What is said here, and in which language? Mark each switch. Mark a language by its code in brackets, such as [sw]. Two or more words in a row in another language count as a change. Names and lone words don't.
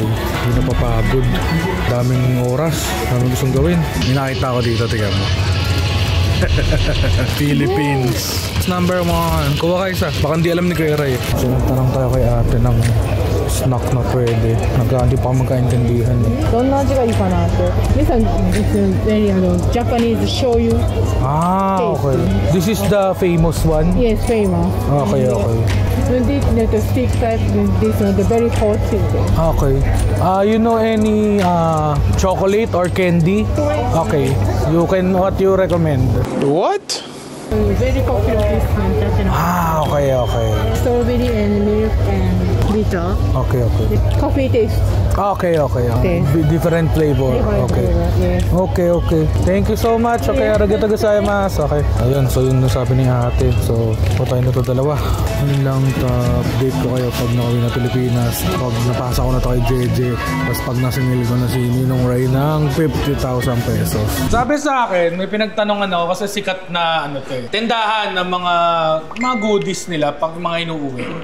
[tl] Hindi na papagod. Daming oras. Daming gustong gawin. Minakita ko dito, tignan mo. Philippines. Number 1. Kuha kayo isa. Baka hindi alam ni Kuya Ray. So nagtanong tayo kay ate ng snack na pwede. Hindi pa magkaintindihan eh. [ja] どんな味がいいかなって。 [en] This one is very Japanese shoyu. Okay. This is the famous one? Yes, famous. Okay. When the stick type, this one, the very hot thing. Okay. You know any chocolate or candy? Okay. What you recommend? What? Very popular this one, Japanese. Okay. Strawberry and milk and bitter. Okay. The coffee taste. Okay. Different flavor. Okay. Yes. Okay. Thank you so much. [ja] Okay, ありがとうございます. [en] Okay. [tl] Ayun, so yun nasabi ni ate. So, tayo na to dalawa. Yun lang, update ko kayo pag nakawin na Pilipinas. Pag napasa ko na to kay JJ. Tapos pag nasingil ko na si Ninong Ray ng 50,000 pesos. Sabi sa akin, may pinagtanongan ako kasi sikat na tindahan ng mga goodies nila pag mga inuuwi.